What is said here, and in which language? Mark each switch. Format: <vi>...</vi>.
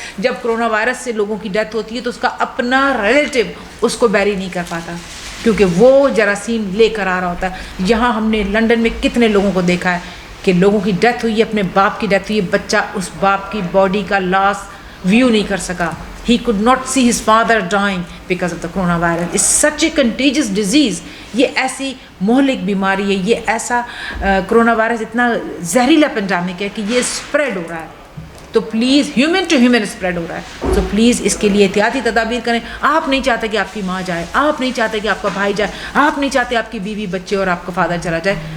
<ur>جب corona virus سے لوگوں کی ڈیتھ ہوتی ہے تو اس کا اپنا ریلیٹو اس کو بیری نہیں کر پاتا، کیونکہ وہ جراثیم لے کر آ رہا ہوتا ہے. یہاں ہم نے لنڈن میں کتنے لوگوں کو دیکھا ہے کہ لوگوں کی ڈیتھ ہوئی ہے، اپنے باپ کی ڈیتھ ہوئی ہے، بچہ اس باپ کی باڈی کا لاس ویو نہیں کر سکا.</ur> <en>He could not see his father dying because of the coronavirus. It's such a contagious disease.</en> <ur>یہ ایسی مہلک بیماری ہے، یہ ایسا کرونا وائرس اتنا زہریلا پینڈیمک ہے کہ یہ اسپریڈ ہو رہا ہے. تو please human to human spread ہو رہا ہے، تو پلیز اس کے لیے احتیاطی تدابیر کریں. آپ نہیں چاہتے کہ آپ کی ماں جائے، آپ نہیں چاہتے کہ آپ کا بھائی جائے، آپ نہیں چاہتے آپ کی بیوی بچے اور آپ کا فادر چلا جائے.</ur>